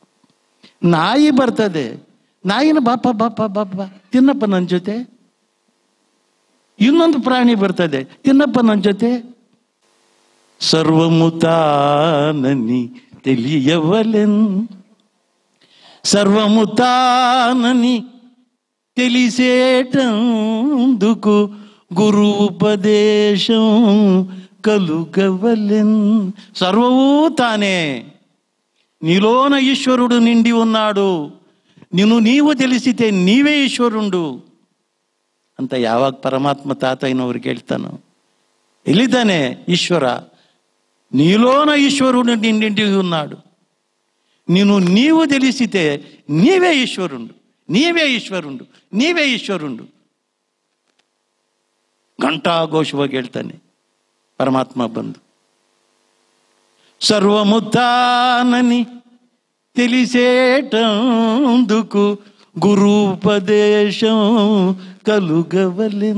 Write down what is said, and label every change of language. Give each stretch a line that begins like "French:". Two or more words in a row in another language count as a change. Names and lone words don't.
Kannada: ನಾಯಿ ಬರ್ತದೆ, ನಾಯಿನ ಬಾಪ ಬಾಪ ಬಾಪ ತಿನ್ನಪ್ಪ ನನ್ನ ಜೊತೆ. ಇನ್ನೊಂದು ಪ್ರಾಣಿ ಬರ್ತದೆ, ತಿನ್ನಪ್ಪ ನನ್ನ ಜೊತೆ.
Telugu: సర్వముతానని తెలియవలెన్. ಸರ್ವಮುತಾನನಿ తెలిసేటందుకు గురు ఉపదేశం కలుగవలెన్.
Kannada: ಸರ್ವವೂ ತಾನೇ,
Telugu: నీలోన ఈశ్వరుడు నిండి ఉన్నాడు, నిన్ను నీవు తెలిసితే నీవే ఈశ్వరుండు
Kannada: ಅಂತ ಯಾವಾಗ ಪರಮಾತ್ಮ ತಾತಯ್ಯನವ್ರಿಗೆ ಹೇಳ್ತಾನೋ, ಎಲ್ಲಿದ್ದಾನೆ ಈಶ್ವರ?
Telugu: నీలోన ఈశ్వరుడు నిండి ఉన్నాడు, నిన్ను నీవు తెలిసితే నీవే ఈశ్వరుండు, నీవే ఈశ్వరుండు, నీవే ఈశ్వరుండు
Kannada: ಘಂಟಾಘೋಷವಾಗಿ ಹೇಳ್ತಾನೆ ಪರಮಾತ್ಮ ಬಂದು.
Telugu: ಸರ್ವಮುತ್ತಾನನಿ తెలిసేటందుకు గురుపదేశం కలుగవలెన్.